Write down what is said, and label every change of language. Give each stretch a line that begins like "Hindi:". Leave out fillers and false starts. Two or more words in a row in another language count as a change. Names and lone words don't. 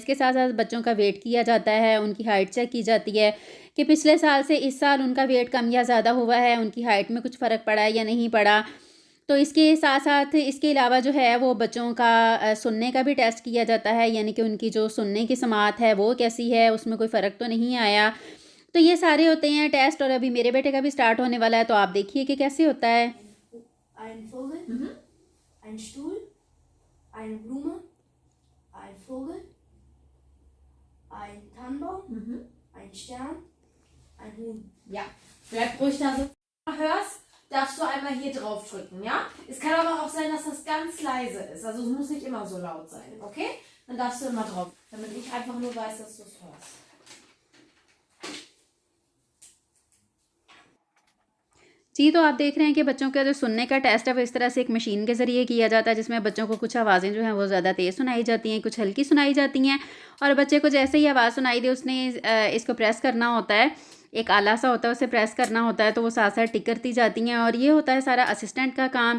Hindi: इसके साथ-साथ बच्चों का वेट किया जाता है, उनकी हाइट चेक की जाती है कि पिछले साल से इस साल उनका वेट कम या ज़्यादा हुआ है, उनकी हाइट में कुछ फ़र्क पड़ा है या नहीं पड़ा। तो इसके साथ-साथ इसके अलावा जो है वो बच्चों का सुनने का भी टेस्ट किया जाता है, यानी कि उनकी जो सुनने की समात है वो कैसी है, उसमें कोई फ़र्क तो नहीं आया। तो ये सारे होते हैं टेस्ट और अभी मेरे बेटे का भी स्टार्ट होने वाला है, तो आप देखिए कि कैसे होता है।
German: Ein Vogel, ein Stuhl, eine Blume, ein Vogel, ein Tannenbaum, ein Stern, ein Huhn. Ja, bleib ruhig da so. Hörst, darfst du einmal hier drauf drücken, ja? Es kann aber auch sein, dass das ganz leise ist. Also es muss nicht immer so laut sein, okay? Dann darfst du immer drauf, damit ich einfach nur weiß, dass du es hörst.
Hindi: जी, तो आप देख रहे हैं कि बच्चों का जो सुनने का टेस्ट है वो इस तरह से एक मशीन के ज़रिए किया जाता है जिसमें बच्चों को कुछ आवाज़ें जो हैं वो ज़्यादा तेज़ सुनाई जाती हैं, कुछ हल्की सुनाई जाती हैं। और बच्चे को जैसे ही आवाज़ सुनाई दे उसने इसको प्रेस करना होता है, एक आला सा होता है उसे प्रेस करना होता है, तो वो साथ-साथ टिक करती जाती हैं और ये होता है सारा असिस्टेंट का काम।